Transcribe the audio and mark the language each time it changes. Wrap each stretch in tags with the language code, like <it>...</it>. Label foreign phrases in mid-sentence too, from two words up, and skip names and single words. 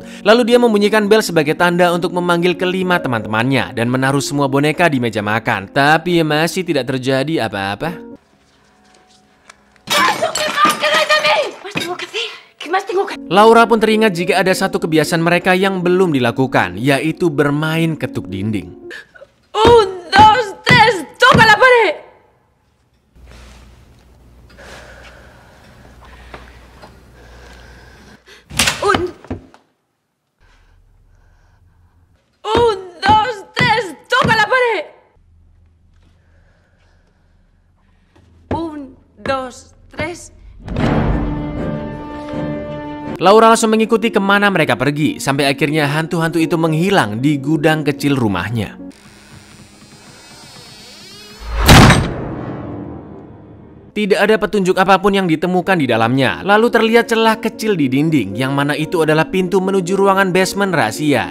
<id>Lalu dia membunyikan bel sebagai tanda untuk memanggil kelima teman-temannya dan menaruh semua boneka di meja makan. Tapi masih tidak terjadi apa-apa. Laura pun teringat jika ada satu kebiasaan mereka yang belum dilakukan, yaitu bermain ketuk dinding.</id> <es>1, 2, 3, toca la pared. Un, 2, 3, toca la pared. 1, 2, 3.</es> <id>Laura langsung mengikuti kemana mereka pergi, sampai akhirnya hantu-hantu itu menghilang di gudang kecil rumahnya. Tidak ada petunjuk apapun yang ditemukan di dalamnya. Lalu terlihat celah kecil di dinding, yang mana itu adalah pintu menuju ruangan basement rahasia.</id>